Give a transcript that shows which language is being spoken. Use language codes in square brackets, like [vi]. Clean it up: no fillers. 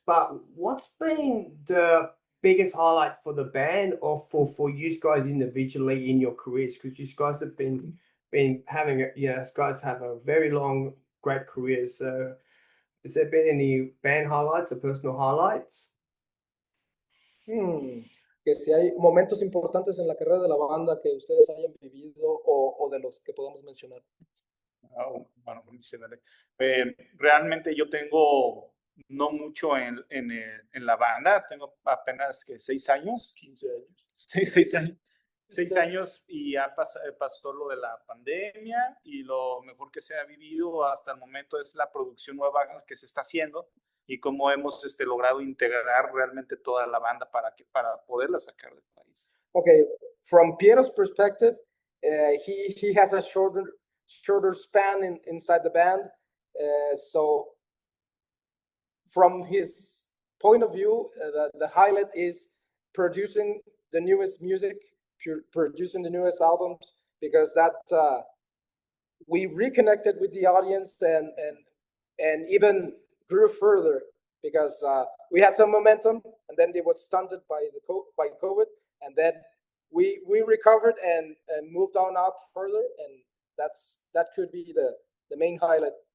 [en] But what's been the biggest highlight for the band, or for you guys individually in your careers? Because you guys have been having guys have a very long, great career. So has there been any band highlights or personal highlights? [es] Que si hay momentos importantes en la carrera de la banda que ustedes hayan vivido, o de los que podamos mencionar. Bueno, mencionaré. Realmente yo tengo no mucho en la banda, tengo apenas 6 años. 15 años. 6 años. 6 años, y ya pasó lo de la pandemia, y lo mejor que se ha vivido hasta el momento es la producción nueva que se está haciendo, y cómo hemos logrado integrar realmente toda la banda para poderla sacar del país. [en] Okay, from Piero's perspective, he has a shorter span inside the band. So from his point of view, the highlight is producing the newest music, producing the newest albums, because that we reconnected with the audience and even grew further, because we had some momentum and then it was stunted by COVID, and then we recovered and moved on up further, and that could be the main highlight.